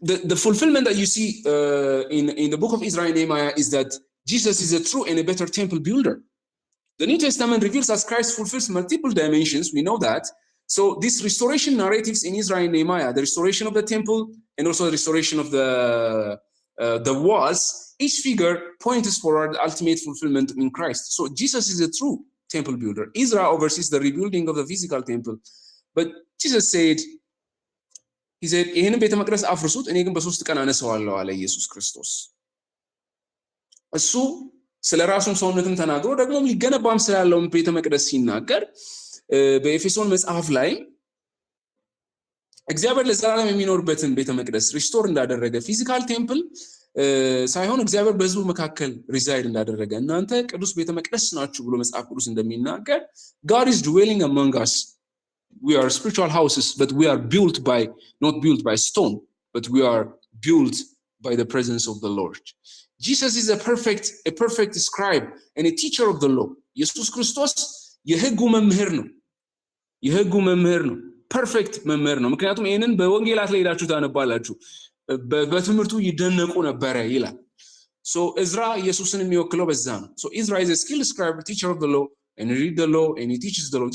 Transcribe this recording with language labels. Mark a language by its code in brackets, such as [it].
[en] the fulfillment that you see in the book of Ezra and Nehemiah is that Jesus is a true and a better temple builder. The New Testament reveals as Christ fulfills multiple dimensions, we know that. So these restoration narratives in Ezra and Nehemiah, the restoration of the temple and also the restoration of the walls, each figure points forward the ultimate fulfillment in Christ. So Jesus is a true temple builder. Ezra oversees the rebuilding of the physical temple. But Jesus said, he said, [am] ይህንን ቤተ መቅደስ አፍርሱት እኔ ግን በ3 ቀን አነሳዋለሁ አለ ኢየሱስ ክርስቶስ። እሱ ስለ ራሱም ሰውነትም ተናግሮ ደግሞም ሊገነባም ስላለው ቤተ መቅደስ ሲናገር በኤፌሶን መጽሐፍ ላይ እግዚአብሔር ለዘላለም የሚኖርበትን ቤተ መቅደስ ሪስቶር እንዳደረገ ፊዚካል ቴምፕል ሳይሆን እግዚአብሔር በሕዝቡ መካከል ሪዛይድ እንዳደረገ እናንተ ቅዱስ ቤተ መቅደስ ናችሁ ብሎ መጽሐፍ ቅዱስ እንደሚናገር [en] God is dwelling among us. We are spiritual houses, but we are not built by stone, but we are built by the presence of the Lord. Jesus is a perfect scribe and a teacher of the law. [am] ኢየሱስ ክርስቶስ የሕጉ መምህር ነው። የሕጉ መምህር ነው። ፐርፌክት መምህር ነው። ምክንያቱም ይሄንን በወንጌላት ላይ ሄዳችሁ ታነባላችሁ። በትምህርቱ ይደነቁ ነበረ ይላል። [en] So Ezra ኢየሱስን የሚወክለው በዛ ነው። So Ezra is a skilled scribe, teacher of the law, and he read the law and he teaches the law.